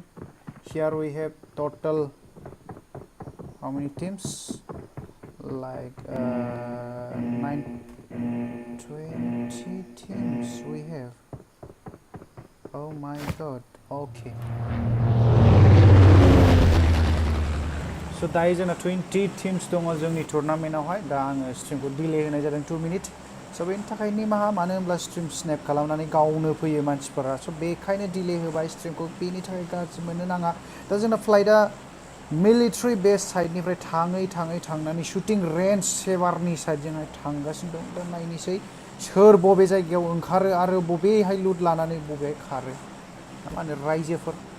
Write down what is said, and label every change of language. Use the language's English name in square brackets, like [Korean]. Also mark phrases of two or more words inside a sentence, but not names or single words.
[English] Here we have total how many teams? Like 20 teams we have. Oh my god. Okay. [Bodo] So दायो जोंना 20 teams दङ जोंनि टुर्नामेन्टआवहाय दा आङो स्ट्रिमखौ डिले होनाय जादों 2 मिनिट स' बेनि थाखाय निमाहा मानो होनब्ला स्ट्रिम स्नेप खालामनानै गावनो फैयो मानसिफोरा स' बेखायनो डिले होबाय स्ट्रिमखौ बेनि थाखाय गाज्रि मोननो नाङा दा जोंना [English] flighta military base sidenifray [Bodo] थांनानै [English] shooting range [Bodo] सेबारनि साइडजोंहाय थांगासिनो दं दा नायनोसै सोर बबे जायगायाव ओंखारो आरो बबेहाय लुट लानानै बबेहाय खारो मा होनो रायजोफोर